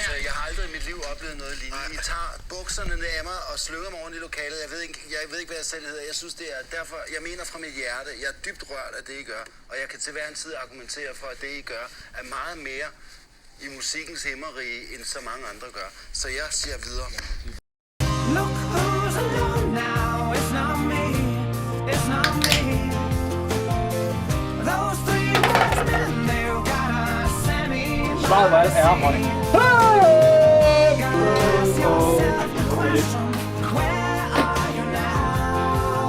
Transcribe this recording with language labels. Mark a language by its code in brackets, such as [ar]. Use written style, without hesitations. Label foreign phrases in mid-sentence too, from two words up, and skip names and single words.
[da] Så jeg har aldrig i mit liv oplevet noget lignende. I tager bukserne af mig og slynger mig rundt i lokalet. Jeg ved ikke, hvad jeg selv hedder. Jeg synes, det er derfor, jeg mener fra mit hjerte. Jeg er dybt rørt af det, I gør. Og jeg kan til hver en tid argumentere for, at det, I gør, er meget mere i musikkens himmerige, end så mange andre gør. Så jeg siger videre. [en] Look who's alone now, it's not me, it's not me. Those three wise men, they've got a Sammy. [da] Svaret var er honning. [en] Ask yourself the question, where are you now?